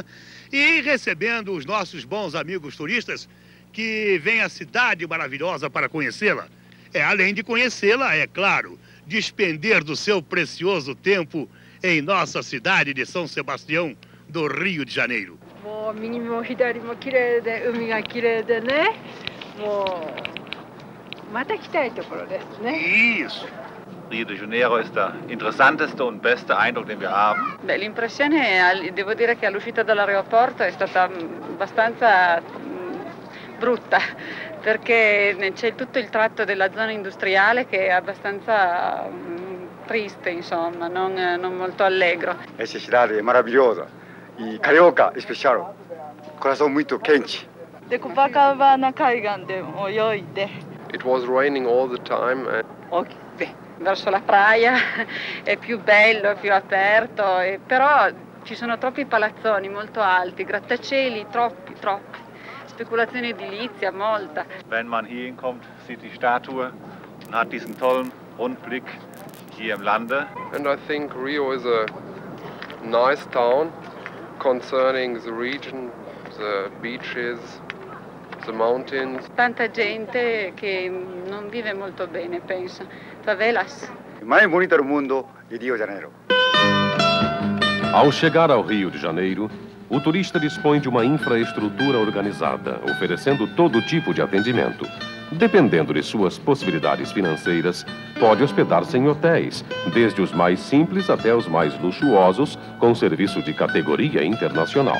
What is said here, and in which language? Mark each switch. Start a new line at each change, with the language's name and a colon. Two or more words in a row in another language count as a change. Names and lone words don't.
Portuguese: E recebendo os nossos bons amigos turistas que vêm à cidade maravilhosa para conhecê-la. Além de conhecê-la, é claro, despender do seu precioso tempo em nossa cidade de São Sebastião, do Rio de Janeiro.
Japanese: もう右も左も綺麗で海が綺麗でね、もうまた来たいところですね。
Portuguese: Isso.
German: Rio de Janeiro ist der interessanteste und beste Eindruck, den wir haben.
Italian: Beh, l'impressione, devo dire che all'uscita dall'aeroporto è stata abbastanza brutta, perché c'è tutto il tratto della zona industriale che è abbastanza triste, insomma, non molto allegro.
Portuguese: Essa cidade é maravilhosa e carioca especial, coração muito quente.
Japanese: de Copacabana 海岸で泳いで。
English: It was raining all the time.
Italian: Beh, verso la praia è più bello, è più aperto, però ci sono troppi palazzoni molto alti, grattacieli troppi. Spekulazione edilizia, molta.
German: Wenn man hier hinkommt, sieht die Statue und hat diesen tollen Rundblick hier im Lande.
English: And I think Rio is a nice town concerning the region, the beaches, the mountains.
Italian: Tanta gente che non vive molto bene, penso.
Portuguese: Favelas. Mais bonita do mundo é Rio de Janeiro. Ao chegar ao Rio de Janeiro, o turista dispõe de uma infraestrutura organizada, oferecendo todo tipo de atendimento. Dependendo de suas possibilidades financeiras, pode hospedar-se em hotéis, desde os mais simples até os mais luxuosos, com serviço de categoria internacional.